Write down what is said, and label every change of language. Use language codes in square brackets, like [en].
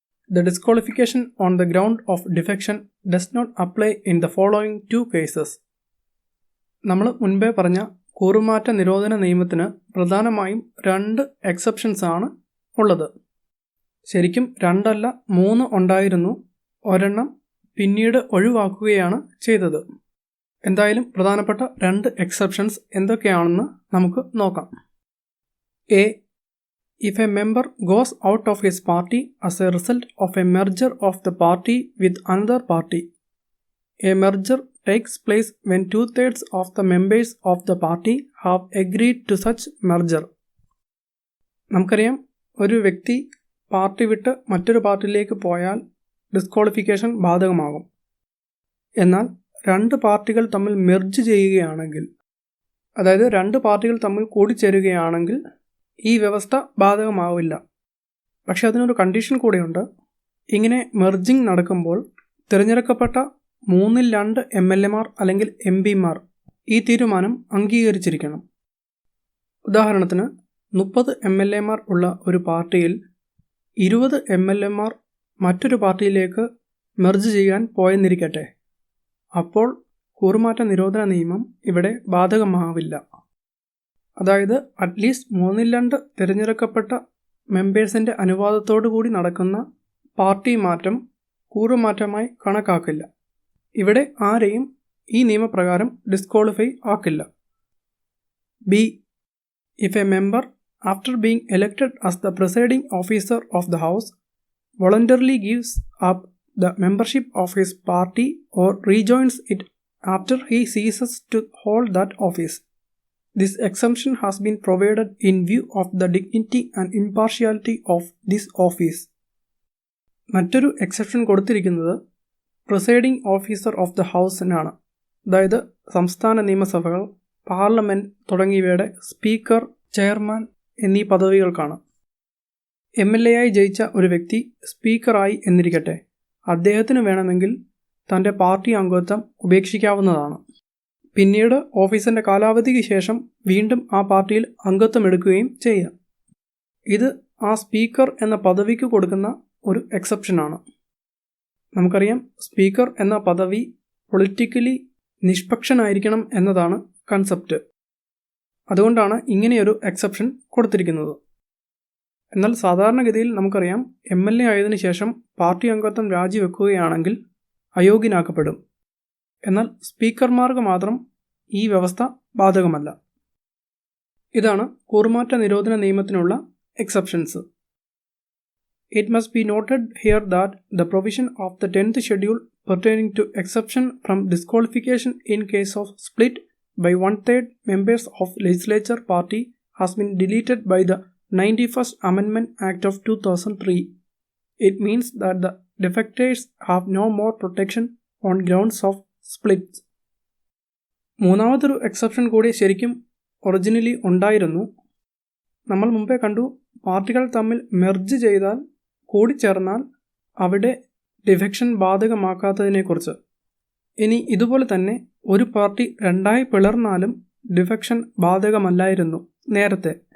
[en] The disqualification on the ground of defection does not apply in the following 2 cases. [ml] നമ്മൾ മുൻപേ പറഞ്ഞ കൂറുമാറ്റ നിരോധന നിയമത്തിന് പ്രധാനമായും 2 എക്സെപ്ഷൻസ് ആണ് ഉള്ളത്. ശരിക്കും 2 അല്ല 3 ഉണ്ടായിരുന്നു. ഒരെണ്ണം പിന്നീട് ഒഴിവാക്കുകയാണ് ചെയ്തത്. എന്തായാലും പ്രധാനപ്പെട്ട 2 എക്സെപ്ഷൻസ് എന്തൊക്കെയാണെന്ന് നമുക്ക് നോക്കാം. [en] A. If a member goes out of his party as a result of a merger of the party with another party. A merger takes place when 2/3 of the members of the party have agreed to such merger. [ml] നമുക്കറിയാം, ഒരു വ്യക്തി party വിട്ട് മറ്റൊരു പാർട്ടിയിലേക്ക് പോയാൽ disqualification ബാധകമാകും. എന്നാൽ 2 പാർട്ടികൾ തമ്മിൽ മെർജ് ചെയ്യുകയാണെങ്കിൽ, അതായത് 2 പാർട്ടികൾ തമ്മിൽ കൂടിച്ചേരുകയാണെങ്കിൽ ഈ വ്യവസ്ഥ ബാധകമാവില്ല. പക്ഷെ അതിനൊരു കണ്ടീഷൻ കൂടിയുണ്ട്. ഇങ്ങനെ മെർജിങ് നടക്കുമ്പോൾ തിരഞ്ഞെടുക്കപ്പെട്ട 3/2 MLAമാർ അല്ലെങ്കിൽ MP മാർ ഈ തീരുമാനം അംഗീകരിച്ചിരിക്കണം. ഉദാഹരണത്തിന് 30 MLAമാർ ഉള്ള ഒരു പാർട്ടിയിൽ 20 MLAമാർ മറ്റൊരു പാർട്ടിയിലേക്ക് മെർജ് ചെയ്യാൻ പോയെന്നിരിക്കട്ടെ. അപ്പോൾ കൂറുമാറ്റ നിരോധന നിയമം ഇവിടെ ബാധകമാവില്ല. അതായത് അറ്റ്ലീസ്റ്റ് 3/2 തിരഞ്ഞെടുക്കപ്പെട്ട മെമ്പേഴ്സിൻ്റെ അനുവാദത്തോടു കൂടി നടക്കുന്ന പാർട്ടി മാറ്റം കൂറുമാറ്റമായി കണക്കാക്കില്ല. ഇവിടെ ആരെയും ഈ നിയമപ്രകാരം disqualify ആക്കില്ല. [en] B. If a member after being elected as the presiding officer of the house voluntarily gives up the membership of his party or rejoins it after he ceases to hold that office. This exemption has been provided in view of the dignity and impartiality of this office. [ml] മറ്റൊരു exception കൊടുത്തിരിക്കുന്നത് presiding officer of the ഹൗസിനാണ്. അതായത് സംസ്ഥാന നിയമസഭകൾ, parliament തുടങ്ങിയവയുടെ speaker, chairman എന്നീ പദവികൾക്കാണ്. MLA ആയി ജയിച്ച ഒരു വ്യക്തി സ്പീക്കറായി എന്നിരിക്കട്ടെ. അദ്ദേഹത്തിന് വേണമെങ്കിൽ തൻ്റെ പാർട്ടി അംഗത്വം ഉപേക്ഷിക്കാവുന്നതാണ്. പിന്നീട് ഓഫീസിൻ്റെ കാലാവധിക്ക് ശേഷം വീണ്ടും ആ പാർട്ടിയിൽ അംഗത്വം എടുക്കുകയും ചെയ്യാം. ഇത് ആ സ്പീക്കർ എന്ന പദവിക്ക് കൊടുക്കുന്ന ഒരു എക്സെപ്ഷനാണ്. നമുക്കറിയാം, സ്പീക്കർ എന്ന പദവി പൊളിറ്റിക്കലി നിഷ്പക്ഷനായിരിക്കണം എന്നതാണ് കൺസെപ്റ്റ്. അതുകൊണ്ടാണ് ഇങ്ങനെയൊരു എക്സെപ്ഷൻ കൊടുത്തിരിക്കുന്നത്. എന്നാൽ സാധാരണഗതിയിൽ നമുക്കറിയാം, MLA ആയതിനു ശേഷം പാർട്ടി അംഗത്വം രാജിവെക്കുകയാണെങ്കിൽ അയോഗ്യനാക്കപ്പെടും. എന്നാൽ സ്പീക്കർമാർക്ക് മാത്രം ഈ വ്യവസ്ഥ ബാധകമല്ല. ഇതാണ് കൂറുമാറ്റ നിരോധന നിയമത്തിനുള്ള exceptions. [en] It must be noted here that the provision of the 10th schedule pertaining to exception from disqualification in case of split by 1/3 members of legislature party has been deleted by the 91st Amendment Act of 2003. It means that the defectors have no more protection on grounds of splits. [ml] മൂന്നാമതൊരു exception കൂടി ശരിക്കും originally ഉണ്ടായിരുന്നു. നമ്മൾ മുമ്പേ കണ്ടു, പാർട്ടികൾ തമ്മിൽ merge ചെയ്താൽ, കൂടിച്ചേർന്നാൽ അവിടെ ഡിഫെക്ഷൻ ബാധകമാക്കാത്തതിനെക്കുറിച്ച്. ഇനി ഇതുപോലെ തന്നെ ഒരു പാർട്ടി 2ആയി പിളർന്നാലും ഡിഫെക്ഷൻ ബാധകമല്ലായിരുന്നു നേരത്തെ.